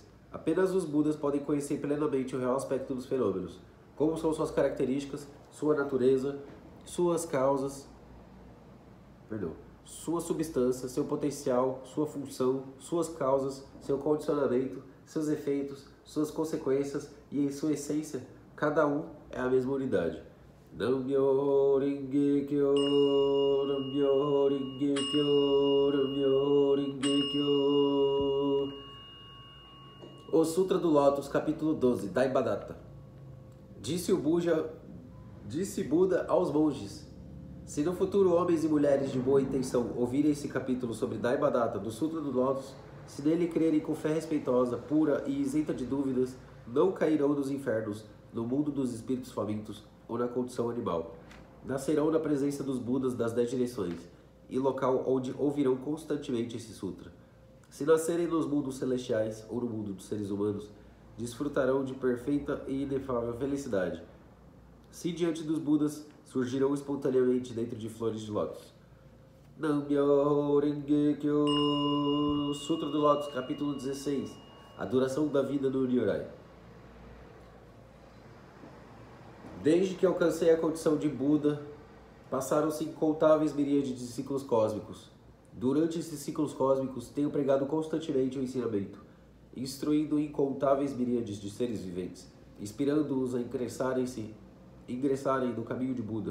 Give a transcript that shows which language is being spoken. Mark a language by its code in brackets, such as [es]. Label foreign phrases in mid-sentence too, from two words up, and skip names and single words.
[pt] Apenas os Budas podem conhecer plenamente o real aspecto dos fenômenos, como são suas características, sua natureza, suas causas, sua substância, seu potencial, sua função, suas causas, seu condicionamento, seus efeitos, suas consequências e, em sua essência, cada um é a mesma unidade. [ja] 南無妙法蓮華経、南無妙法蓮華経、南無妙法蓮華経. [pt] O Sutra do Lótus, capítulo 12, Daibadatta. Disse Buda aos monges: se no futuro homens e mulheres de boa intenção ouvirem esse capítulo sobre Daibadatta do Sutra do Lótus, se nele crerem com fé respeitosa, pura e isenta de dúvidas, não cairão nos infernos, no mundo dos espíritos famintos ou na condição animal. Nascerão na presença dos Budas das 10 direções, e local onde ouvirão constantemente esse sutra. Se nascerem nos mundos celestiais ou no mundo dos seres humanos, desfrutarão de perfeita e inefável felicidade. Se diante dos Budas, surgirão espontaneamente dentro de flores de lótus. [ja] 南無妙法蓮華経, [pt] Sutra do Lótus, capítulo 16, a duração da vida no Nyorai. Desde que alcancei a condição de Buda, passaram-se incontáveis miríades de ciclos cósmicos. Durante esses ciclos cósmicos, tenho pregado constantemente o ensinamento, instruindo incontáveis miríades de seres viventes, inspirando-os a ingressarem no caminho de Buda.